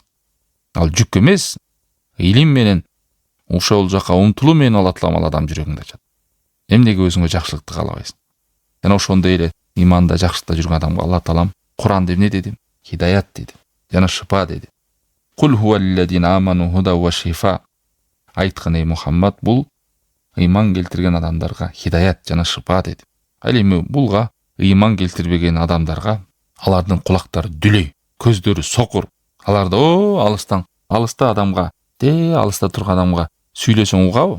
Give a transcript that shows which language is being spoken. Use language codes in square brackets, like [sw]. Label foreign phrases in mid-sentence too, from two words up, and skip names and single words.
[ky] Ал жүк эмес, илим менен ошол жака умтулуу менен алат ал адам жүрөгүңдө ачат. Эмнеге өзүңө жакшылыкты каалабайсың? Жана ошондой эле иманда жакшылыкта жүргөн адамга Алла Таалам Куранда эмне деди? Хидаят деди. Жана шифа деди. [ar] قل هو للذين آمنوا هدى وشفاء. [ky] Айткан эй Мухаммад, бул ыйман келтирген адамдарга хидаят жана шифа деди. Ал эми булга ыйман келтирбеген адамдарга алардын кулактары дүлөй, көздөрү сокур. Аларда алыста адамга, алыста турган адамга сүйлөсөң угабы?